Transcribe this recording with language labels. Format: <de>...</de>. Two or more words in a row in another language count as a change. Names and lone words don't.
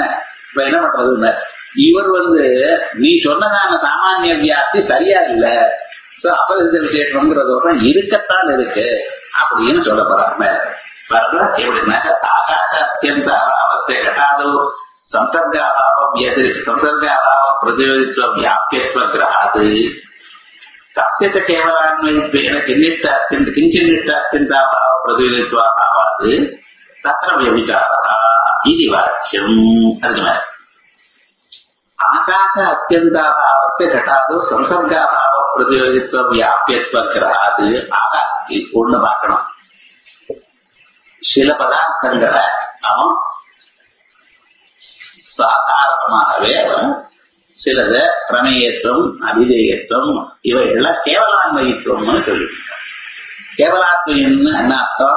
<ta>இப்ப என்ன பண்றதுன்னு இவர் நீ சொன்னதான சாமானிய வியாதி சரியா இல்ல, சோ அபரிசித்த விசேஷம்ங்கிற தோஷம் இருக்கத்தான் இருக்கு அப்படின்னு சொல்ல போறாங்க.</ta> <sa>எப்படின்னா आकाश अत्यन्त अवस्थै घटादौ संसर्गाभाव प्रतियोगित्व व्याप्यत्व ग्रहात् तस्य च केवलान्वयित्वेन किञ्चिन्निष्ठात्यन्ताभाव प्रतियोगित्वाभावात् तत्र व्यभिचारः इति वाच्यम्. अर्जुनः आकाश अत्यन्ताभावस्य घटादौ संसर्गाभाव प्रतियोगित्व व्याप्यत्व ग्रहात् आकाश</sa> <ta>ஒண்ணு பார்க்கணும். சில பதார்த்தங்களை அவன் சாதாரணமாகவே சிலது பிரமேயத்துவம் அபிதேயத்துவம் இவைகள்லாம் கேவலான்வயித்துவம்னு சொல்லி கேவலாத்வயம்னு என்ன அர்த்தம்?</ta>